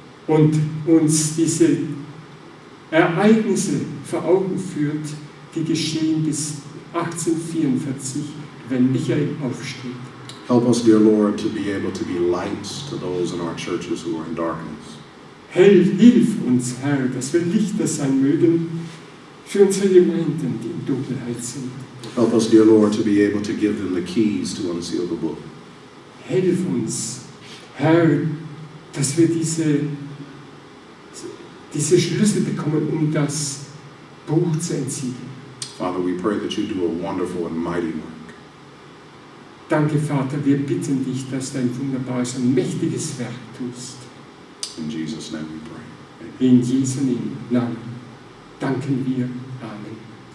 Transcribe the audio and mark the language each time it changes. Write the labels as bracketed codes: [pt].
[de] Und uns diese Ereignisse vor Augen führt, die geschehen bis 1844, wenn Michael aufsteht. [en] Help us, dear Lord, to be able to be lights to those in our churches who are in darkness. [de] Hilf uns, Herr, dass wir Lichter sein mögen für unsere Gemeinden, die in Dunkelheit sind. [en] Help us, dear Lord, to be able to give them the keys to unseal the book. [de] Hilf uns, Herr, dass wir diese Schlüssel bekommen, um das Buch zu entsiegeln. [en] Father, we pray that you do a wonderful and mighty work. [de] Danke, Vater, wir bitten dich, dass du ein wunderbares und mächtiges Werk tust. [en] In Jesus' name we pray. Amen. [de] In Jesu Namen danken wir. Amen.